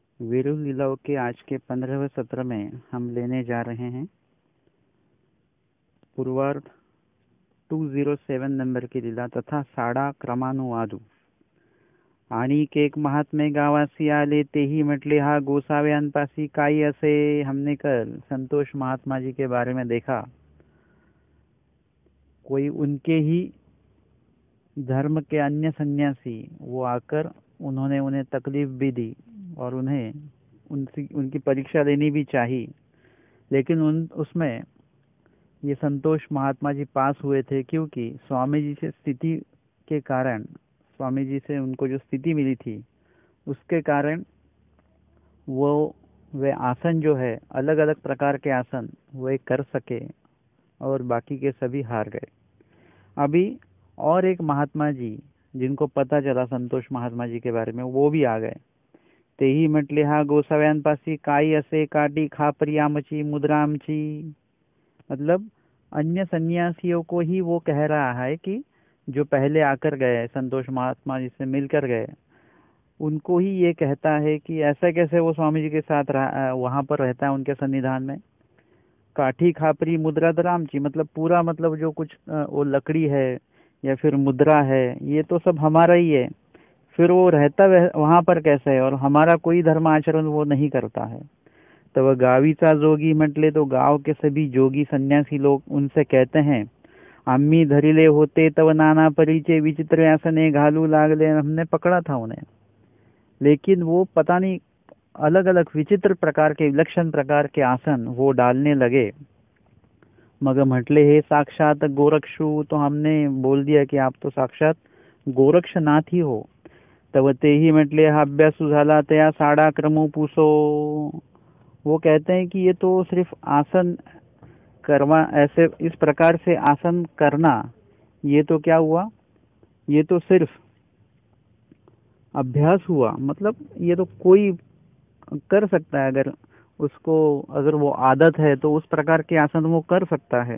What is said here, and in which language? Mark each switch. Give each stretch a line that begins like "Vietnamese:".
Hindi: वीरू लीलाओं के आज के 15वें सत्र में हम लेने जा रहे हैं पूर्वार्ध 207 नंबर की लीला तथा साडा क्रमानुवादू।
Marathi: आणिक एक महात्मे गावासी आले, तेही म्हटले हा गोसाव्यांपासी काही असे।
Hindi: हमने कल संतोष महात्मा जी के बारे में देखा। कोई उनके ही धर्म के अन्य सन्यासी वो आकर उन्होंने उन्हें तकलीफ भी दी और उन्हें उनकी परीक्षा लेनी भी चाहिए, लेकिन उन उसमें ये संतोष महात्मा जी पास हुए थे, क्योंकि स्वामी जी से स्थिति के कारण, स्वामी जी से उनको जो स्थिति मिली थी उसके कारण वो वे आसन जो है अलग अलग प्रकार के आसन वे कर सके और बाकी के सभी हार गए। अभी और एक महात्मा जी जिनको पता चला संतोष महात्मा जी के बारे में, वो भी आ गए।
Marathi: तेही म्हटले हा गोसाव्यांपासी काही असे, काटी खापरी आमची मुद्रा आमची।
Hindi: मतलब अन्य सन्यासियों को ही वो कह रहा है कि जो पहले आकर गए, संतोष महात्मा जी से मिलकर गए, उनको ही ये कहता है कि ऐसा कैसे वो स्वामी जी के साथ वहां पर रहता है उनके सन्निधान में।
Marathi: काठी खापरी मुद्रा दरामची,
Hindi: मतलब पूरा, मतलब जो कुछ वो लकड़ी है या फिर मुद्रा है, ये तो सब हमारा ही है। फिर वो रहता वहां पर कैसे है और हमारा कोई धर्म आचरण वो नहीं करता है।
Marathi: तो वह गावीचा जोगी म्हटले,
Hindi: तो गांव के सभी जोगी सन्यासी लोग उनसे कहते हैं,
Marathi: आम्ही धरिले होते तव नाना परिचय विचित्र आसने घालू लागले।
Hindi: हमने पकड़ा था उन्हें, लेकिन वो पता नहीं अलग अलग विचित्र प्रकार के, विलक्षण प्रकार के आसन वो डालने लगे।
Marathi: मग म्हटले हे साक्षात गोरक्षु,
Hindi: तो हमने बोल दिया कि आप तो साक्षात गोरक्षनाथ ही हो।
Marathi: तव तेही म्हटले हा अभ्यासू झाला तया साडा क्रमो पुसो।
Hindi: वो कहते हैं कि ये तो सिर्फ आसन करवा, ऐसे इस प्रकार से आसन करना, ये तो क्या हुआ, ये तो सिर्फ अभ्यास हुआ। मतलब ये तो कोई कर सकता है, अगर उसको, अगर वो आदत है तो उस प्रकार के आसन वो कर सकता है।